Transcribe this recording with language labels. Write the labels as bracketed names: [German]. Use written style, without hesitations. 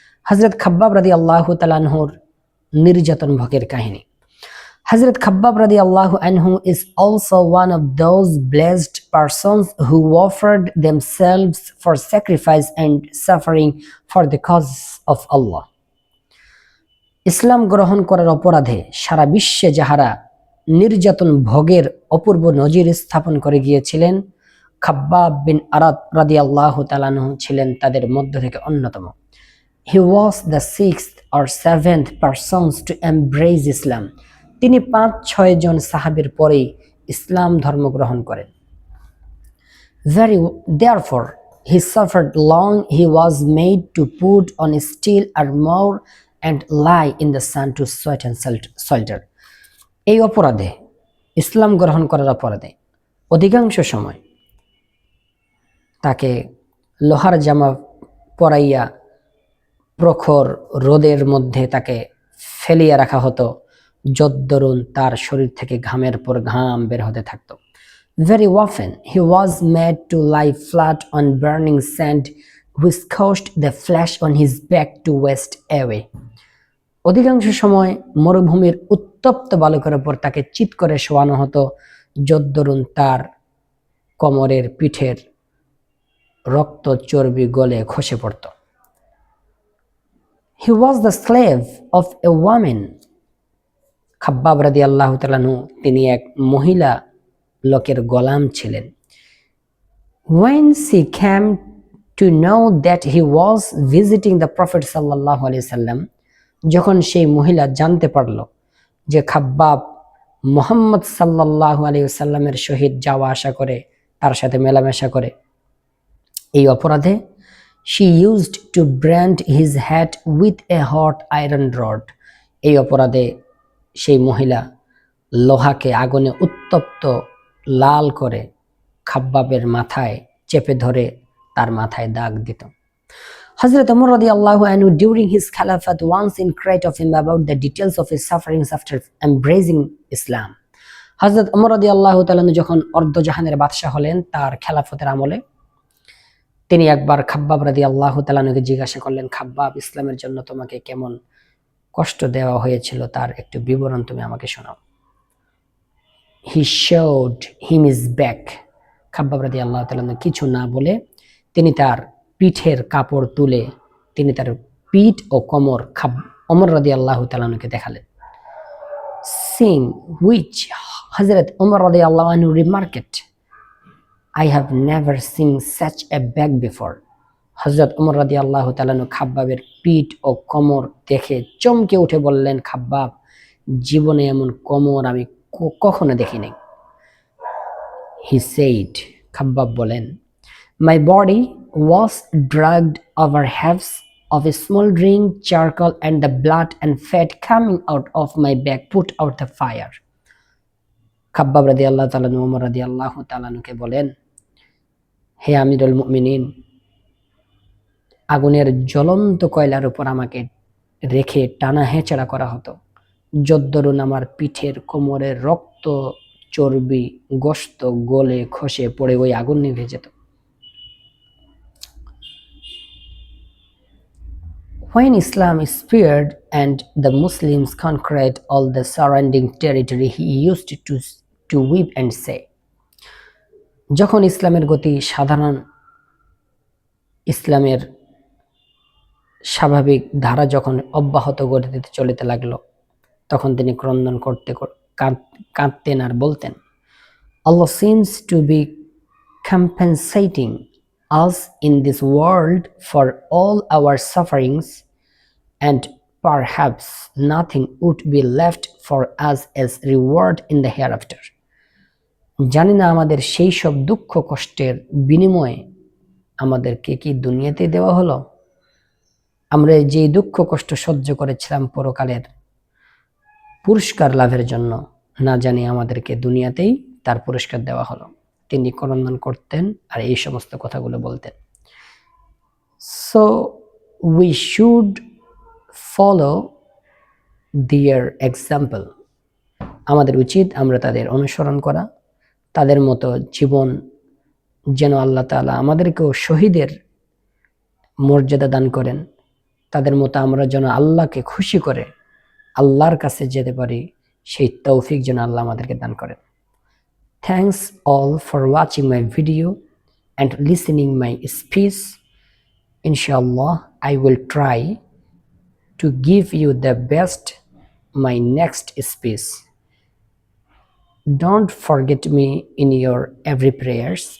[Bangla] Hazrat Khabbab radiallahu ta'ala anhur নির্যাতন ভোগের কাহিনী। [English] Hazrat Khabbab radiallahu anhu is also one of those blessed persons who offered themselves for sacrifice and suffering for the cause of Allah. [Bangla] ইসলাম গ্রহণ করার অপরাধে সারা বিশ্বে যাহারা নির্যাতন ভোগের অপূর্ব নজির স্থাপন করে গিয়েছিলেন, খাব্বাব বিন আরাদ রাদিয়াল্লাহু তাআলা আনহু ছিলেন তাদের মধ্য থেকে অন্যতম। [English] He was the sixth or seventh persons to embrace Islam. [Bangla] তিনি 5-6 জন সাহাবীর পরেই ইসলাম ধর্ম গ্রহণ করেন। [English] Therefore, he suffered long. He was made to put on steel armor and lie in the sun to sweat and swelter. [Bangla] এই অপরাধে, ইসলাম গ্রহণ করার অপরাধে অধিকাংশ সময় তাকে লোহার জামা পরাইয়া প্রখর রোদের মধ্যে তাকে ফেলিয়ে রাখা হতো, যদ্দরুন তার শরীর থেকে ঘামের পর ঘাম বের হতে থাকতো। [English] Very often he was made to lie flat on burning sand which caused the flesh on his back to waste away. [Bangla] অধিকাংশ সময় মরুভূমির উত্তপ্ত বালুকার উপর তাকে চিৎ করে শোয়ানো হতো, যদ্দরুন তার কোমরের পিঠের রক্ত চর্বি গলে খসে পড়ত। [English] He was the slave of a woman. [Bangla] Khabbab রাদিয়াল্লাহু তাআলা আনহু তিনি এক মহিলা লোকের গোলাম ছিলেন। [English] When she came to know that he was visiting the Prophet sallallahu alaihi wasallam, [Bangla] যখন সেই মহিলা জানতে পারল যে খাব্বাব মুহাম্মদ সাল্লাল্লাহু আলাইহি ওয়াসাল্লামের সহিত যাওয়া আসা করে, তার সাথে মেলামেশা করে, এই অপরাধে [English] she used to brand his head with a hot iron rod. [Bangla] এই অপরাধে সেই মহিলা লোহাকে আগুনে উত্তপ্ত লাল করে খাব্বাবের মাথায় চেপে ধরে তার মাথায় দাগ দিত। [English] Hazrat Umar radiyallahu anhu during his Khalafat once inquired of him about the details of his sufferings after embracing Islam. [Bangla] Hazrat Umar radiyallahu ta'ala anhu যখন অর্ধজাহানের বাদশা হলেন তার খেলাফতের আমলে, তিনি একবার খাব্বাব রাদিয়াল্লাহু তাআলা আনহুকে জিজ্ঞাসা করলেন, খাব্বাব, ইসলামের জন্য তোমাকে কেমন কষ্ট দেওয়া হয়েছিল তার একটু বিবরণ তুমি আমাকে শোনাও। [English] He showed him his back. [Bangla] Khabbab রাদিয়াল্লাহু তাআলা আনহু কিছু না বলে তিনি তার পিঠের কাপড় তুলে তিনি তার পিঠ ও কোমর ওমর রাদিয়াল্লাহু তাআলা আনহুকে দেখালেন। [English] Seeing which Hazrat Umar radiyallahu anhu remarked, I have never seen such a back before. [Bangla] হযরত ওমর রাদিয়াল্লাহু তাআলা আনহু খাব্বাবের পিঠ ও কোমর দেখে চমকে উঠে বললেন, খাব্বাব, জীবনে এমন কোমর আমি কখনো দেখি নাই। [English] He said, [Bangla] খাব্বাব বলেন, [English] my body was dragged over halves of a smoldering charcoal and the blood and fat coming out of my back put out the fire. [Bangla] Khabbab রাদিয়াল্লাহু তাআলা আনহু ওমর রাদিয়াল্লাহু তাআলা আনহুকে বলেন, হে আমিরুল মুমিনিন, আগুনের জ্বলন্ত কয়লার উপর আমাকে রেখে টানা হেঁচড়া করা হতো, যদ্দরুন আমার পিঠের কোমরের রক্ত চর্বি গোশত গলে খসে পড়ে ওই আগুন নিভে যেত। [English] When Islam spread and the Muslims conquered all the surrounding territory, he used to weep and say, [Bangla] যখন ইসলামের গতি ইসলামের স্বাভাবিক ধারা যখন অব্যাহত গতিতে চলিতে লাগলো, তখন তিনি ক্রন্দন করতে কাঁদতেন আর বলতেন, [English] Allah seems to be compensating us in this world for all our sufferings, and perhaps nothing would be left for us as reward in the hereafter. [Bangla] জানি না আমাদের সেই সব দুঃখ কষ্টের বিনিময়ে আমাদেরকে কি দুনিয়াতে দেওয়া হলো। আমরা যে দুঃখ কষ্ট সহ্য করেছিলাম পরকালের পুরস্কার লাভের জন্য, না জানি আমাদেরকে দুনিয়াতেই তার পুরস্কার দেওয়া হলো। তিনি ক্রন্দন করতেন আর এই সমস্ত কথাগুলো বলতেন। [English] So we should follow their example. [Bangla] আমাদের উচিত আমরা তাদের অনুসরণ করা, তাদের মতো জীবন যেন আল্লাহ তাআলা আমাদেরকেও শহীদের মর্যাদা দান করেন, তাদের মতো আমরা যেন আল্লাহকে খুশি করে আল্লাহর কাছে যেতে পারি, সেই তৌফিক যেন আল্লাহ আমাদেরকে দান করেন। [English] Thanks all for watching my video and listening my speech. Inshallah, I will try to give you the best my next speech. Don't forget me in your every prayers.